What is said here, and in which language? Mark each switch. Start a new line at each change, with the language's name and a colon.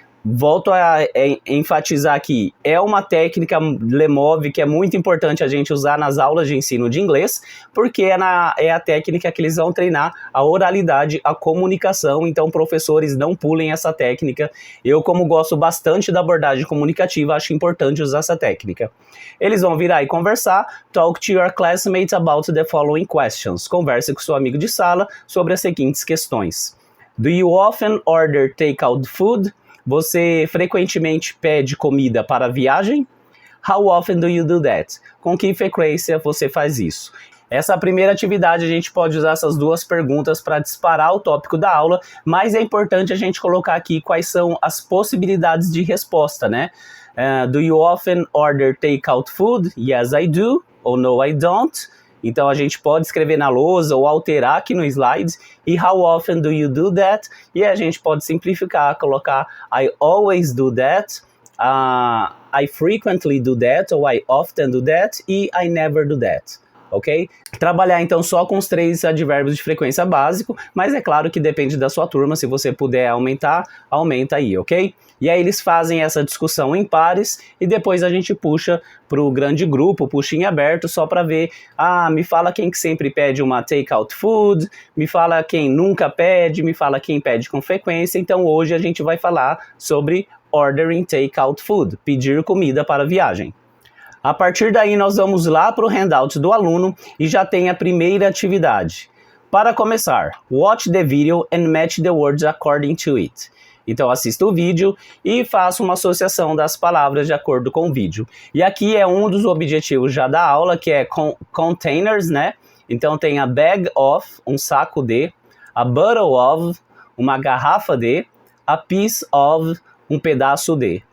Portuguese: Volto a enfatizar aqui, é uma técnica Lemov que é muito importante a gente usar nas aulas de ensino de inglês, porque é a técnica que eles vão treinar a oralidade, a comunicação, então professores não pulem essa técnica. Eu, como gosto bastante da abordagem comunicativa, acho importante usar essa técnica. Eles vão virar e conversar,
English: talk to your classmates about the following questions.
Portuguese: Converse com seu amigo de sala sobre as seguintes questões.
English: Do you often order takeout food?
Portuguese: Você frequentemente pede comida para a viagem?
English: How often do you do that?
Portuguese: Com que frequência você faz isso? Essa primeira atividade a gente pode usar essas duas perguntas para disparar o tópico da aula, mas é importante a gente colocar aqui quais são as possibilidades de resposta, né?
English: Do you often order takeout food? Yes, I do. Ou no, I don't.
Portuguese: Então a gente pode escrever na lousa ou alterar aqui no slide.
English: E how often do you do that?
Portuguese: E a gente pode simplificar, colocar
English: I always do that, I frequently do that, ou I often do that, e I never do that. Ok?
Portuguese: Trabalhar então só com os 3 advérbios de frequência básico, mas é claro que depende da sua turma, se você puder aumentar, aumenta aí, ok? E aí eles fazem essa discussão em pares e depois a gente puxa para o grande grupo, puxa em aberto só para ver, me fala quem que sempre pede uma takeout food, me fala quem nunca pede, me fala quem pede com frequência. Então hoje a gente vai falar sobre ordering takeout food, pedir comida para a viagem. A partir daí nós vamos lá para o handout do aluno e já tem a primeira atividade. Para começar,
English: watch the video and match the words according to it.
Portuguese: Então assista o vídeo e faça uma associação das palavras de acordo com o vídeo. E aqui é um dos objetivos já da aula, que é containers, né? Então tem a bag of, um saco de, a bottle of, uma garrafa de, a piece of, um pedaço de.